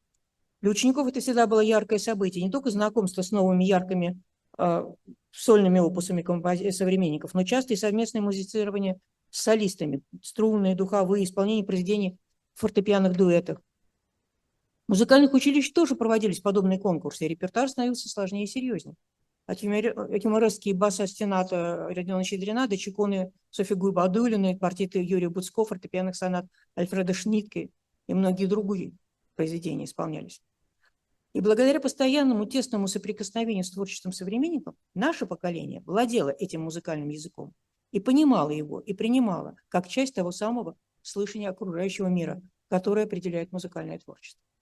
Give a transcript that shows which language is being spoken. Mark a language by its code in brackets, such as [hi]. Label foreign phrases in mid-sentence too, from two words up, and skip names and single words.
[ru] Для учеников это всегда было яркое событие, не только знакомство с новыми яркими сольными опусами современников, но часто и совместное музицирование с солистами, струнные, духовые, исполнение произведений в фортепианных дуэтах. В музыкальных училищах тоже проводились подобные конкурсы, и репертуар становился сложнее и серьезнее. От юморески баса Стената Родиона Щедрина до чеконы Софьи Гуйбадулиной, квартеты Юрия Буцко, фортепианных сонат Альфреда Шнитке и многие другие произведения исполнялись. И благодаря постоянному тесному соприкосновению с творчеством современников наше поколение владело этим музыкальным языком и понимало его, и принимало как часть того самого слышания окружающего мира, которое определяет музыкальное творчество.